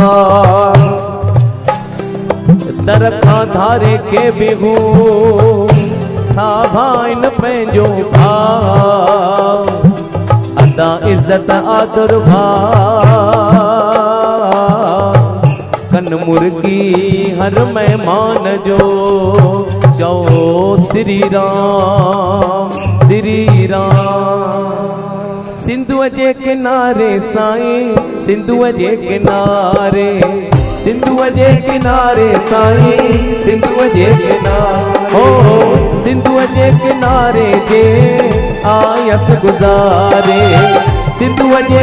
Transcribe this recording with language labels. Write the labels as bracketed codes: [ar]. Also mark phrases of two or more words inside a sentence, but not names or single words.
[sd] दर खां धारे के बिहू साभाइन पंहिंजो भाव अदा इज़त आदर भाव कन मुर्गी हर मेहमान जो चओ श्री राम श्री राम। सिंधुअ जे किनारे साईं सिंधुअ जे किनारे सिंधुअ जे किनारे साईं सिंधुअ जे किनारे हो सिंधुअ जे किनारे जे आयस गुज़ारे सिंधुअ जे